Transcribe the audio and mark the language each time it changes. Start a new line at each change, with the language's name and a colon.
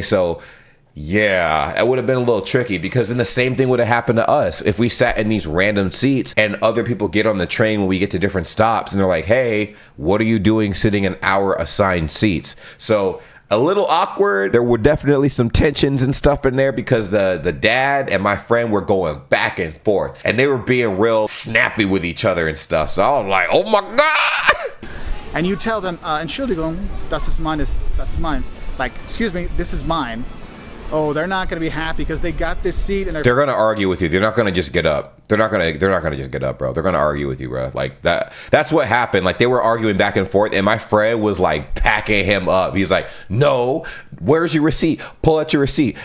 English: So yeah, it would have been a little tricky because then the same thing would have happened to us if we sat in these random seats and other people get on the train when we get to different stops and they're like, hey, what are you doing sitting in our assigned seats? So a little awkward. There were definitely some tensions and stuff in there because the dad and my friend were going back and forth and they were being real snappy with each other and stuff. So I was like, oh my God. And you tell them,
German: Entschuldigung, das ist meines, das ist meins.
English: Like, excuse me, this is mine. Oh, they're not going to be happy because they got this seat and they're going to argue with you. They're not going to just get up. They're not going to just get up, bro. They're going to argue with you, bro. Like that's what happened. Like they were arguing back and forth and my friend was like packing him up. He's like, "No, where's your receipt? Pull out your receipt.